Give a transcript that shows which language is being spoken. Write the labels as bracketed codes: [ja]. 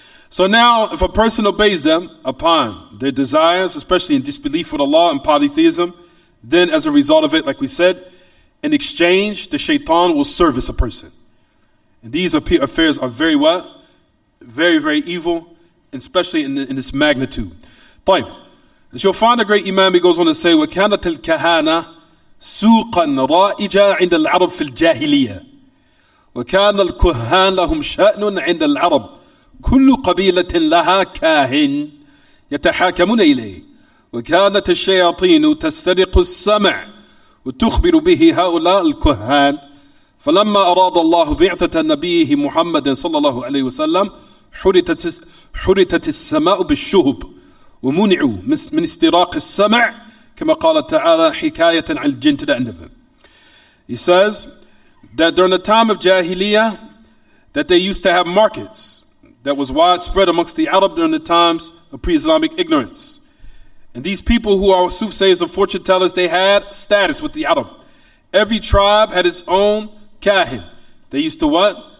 [en] So now, if a person obeys them upon their desires, especially in disbelief with Allah and polytheism, then as a result of it, like we said, in exchange, the shaitan will service a person. And these affairs are very what? Very, very evil, especially in this magnitude. [ar] طيب. [en] As you'll find a great Imam, he goes on to say, [ar] وَكَانَتِ الْكَهَانَةِ سُوقًا رَائِجًا عِنْدَ الْعَرَبِ فِي الْجَاهِلِيَّةِ وَكَانَ الْكُهَّانُ لَهُمْ شَأْنٌ عِنْدَ الْعَرَبِ كل قبيلة لها كاهن يتحاكمون إليه وكانت الشياطين تسترق السمع وتخبر به هؤلاء الكهان فلما أراد الله بعثة نبيه محمد صلى الله عليه وسلم حرتت السماء بالشهب ومنعوا من استراق السمع كما قال تعالى حكاية عن الجن [en] to the end of it. He says that during the time of Jahiliyyah that they used to have markets that was widespread amongst the Arab during the times of pre-Islamic ignorance. And these people who are soothsayers and fortune tellers, they had status with the Arab. Every tribe had its own kahin. They used to what?